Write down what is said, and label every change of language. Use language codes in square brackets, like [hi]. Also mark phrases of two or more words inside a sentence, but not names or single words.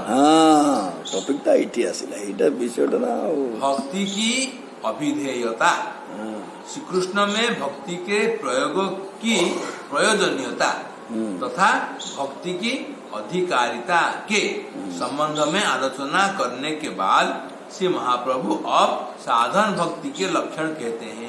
[or] ହଁ ଟପିକଟା ଏଇଠି ଆସିଲା ଏଇଟା ବିଷୟଟା ନା ଆଉ [hi] भक्ति की अभिधेयता श्री कृष्ण में भक्ति के प्रयोग की प्रयोजनीयता तथा भक्ति की अधिकारिता के संबंध में आलोचना करने के बाद श्री महाप्रभु अब साधन भक्ति के लक्षण कहते हैं